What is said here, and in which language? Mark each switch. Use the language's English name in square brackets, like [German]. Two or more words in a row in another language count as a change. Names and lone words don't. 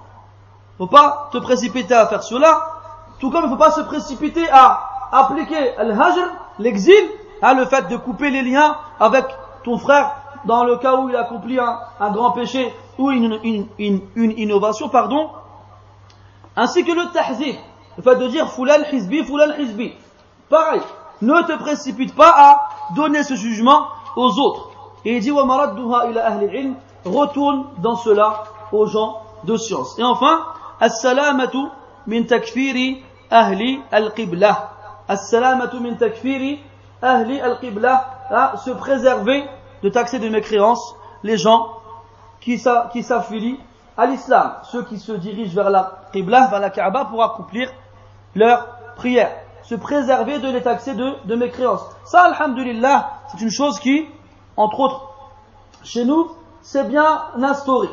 [French] Il ne faut pas te précipiter à faire cela, tout comme il ne faut pas se précipiter à appliquer al-hajr, l'exil, le fait de couper les liens avec ton frère dans le cas où il accomplit un grand péché ou une innovation, ainsi que le tahzib, le fait de dire [Arabic] فلان حزبي. [French] Pareil, ne te précipite pas à donner ce jugement aux autres. Et il dit [Arabic] ومردها إلى أهل العلم, [French] retourne dans cela aux gens de science. Et enfin, [Arabic] السلامة من تكفير أهل القبلة. السلامة من تكفير أهل القبلة, [French] se préserver de taxer de mécréance les gens qui s'affilient à l'islam, ceux qui se dirigent vers la qibla, vers la Kaaba pour accomplir leur prière. Se préserver de les taxer de mécréance. Ça, alhamdulillah, c'est une chose qui, entre autres, chez nous, c'est bien instauré.